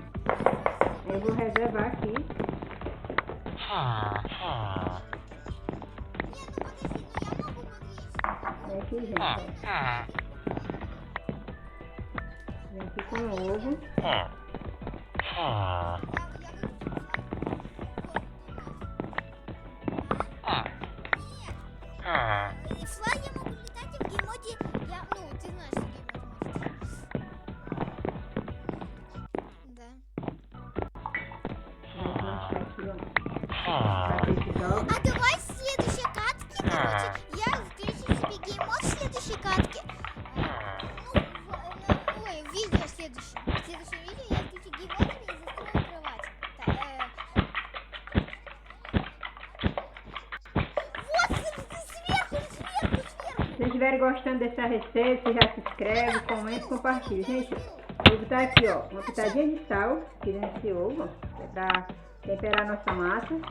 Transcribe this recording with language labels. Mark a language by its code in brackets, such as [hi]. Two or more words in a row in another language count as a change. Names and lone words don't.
[pt] Aí eu vou reservar aqui. Vem aqui, gente. Vem aqui com o ovo. [ru] Флаг я могу летать и в геймоде, ну, ты знаешь, что геймод может. Да. А давай в следующей катке, короче, я включу себе геймод в следующей катке. Ой, видео следующее. В следующем видео я включу геймод и застрою кровать. [pt] Se vocês estiverem gostando dessa receita, você já se inscreve, comenta e compartilha. Gente, vou botar aqui, ó, uma pitadinha de sal aqui nesse ovo, que é pra temperar a nossa massa.